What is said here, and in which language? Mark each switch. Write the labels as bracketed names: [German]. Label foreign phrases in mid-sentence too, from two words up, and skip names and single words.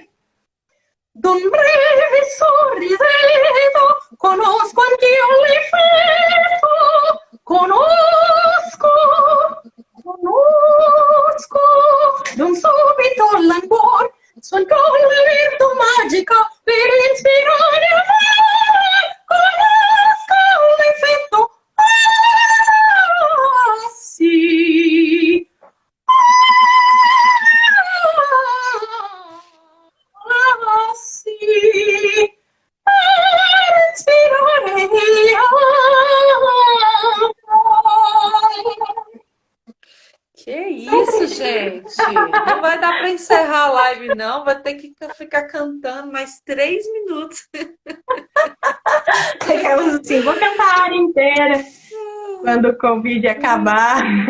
[Italian] D'un breve sorrisetto conosco anch'io l'effetto, conosco d'un subito languor, son con la virtù magica per ispirare amore, conosco l'effetto, sì. Sì, per ispirare [Portuguese] Que isso, gente? Não vai dar para encerrar a live, não. Vai ter que ficar cantando mais 3 minutos. Assim, vou cantar a área inteira quando o Covid acabar.